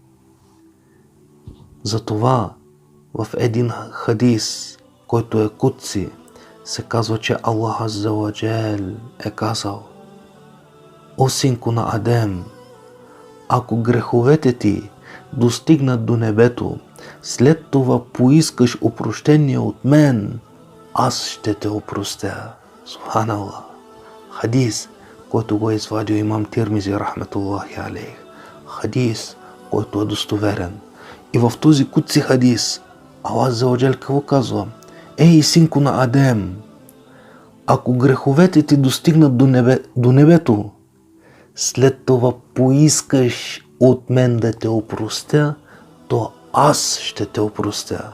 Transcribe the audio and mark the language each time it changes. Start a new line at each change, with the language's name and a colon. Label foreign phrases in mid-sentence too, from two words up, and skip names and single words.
Bulgarian: Затова в един хадис, който е кутси, се казва, че Аллах
Arabic: عز وجل
Bulgarian: е казал: о синко на Адем, ако греховете ти достигнат до небето, след това поискаш опрощение от мен, аз ще те опростя. Субханаллах. Хадис, който го е извадил имам Тирмизи,
Arabic: رحمة الله عليه.
Bulgarian: Хадис, който е достоверен. И в този кутси хадис Аллах
Arabic: عز وجل
Bulgarian: какво казва? Ей, синко на Адем, ако греховете ти достигнат до небето, след това поискаш от мен да те опростя, то аз ще те опростя.